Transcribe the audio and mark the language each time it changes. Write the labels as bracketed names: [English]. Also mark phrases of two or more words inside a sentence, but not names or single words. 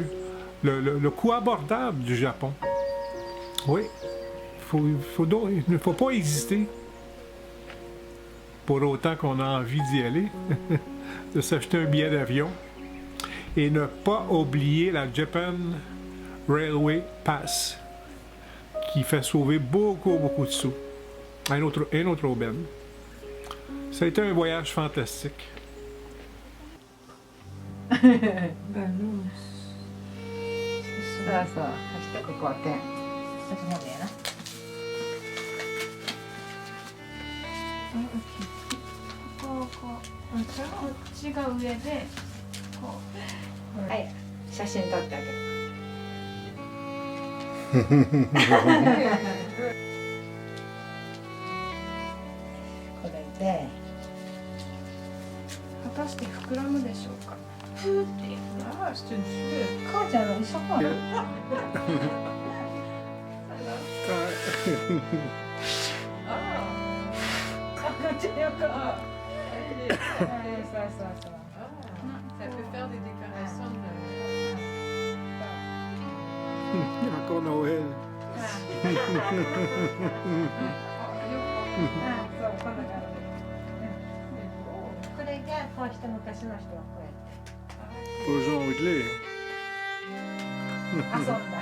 [French] Le coût abordable du Japon. Oui, il ne faut pas hésiter, pour autant qu'on a envie d'y aller, de s'acheter un billet d'avion et ne pas oublier la Japan Railway Pass, qui fait sauver beaucoup de sous. Un autre aubaine. Ça a été un voyage fantastique. [Japanese] そうそう、そしてここ点。ちょっと待ってやな。こっちが上でこう。はい、写真撮ってあげる。これで果たして膨らむでしょうか。ふーって。ああ、してる。母ちゃんの一緒か。 [French] Ça peut faire des décorations de... Encore Noël. [Japanese] これがこうして昔の人はこうやって [French] Pour jongler. [Japanese] 遊んだ。遊ぶ。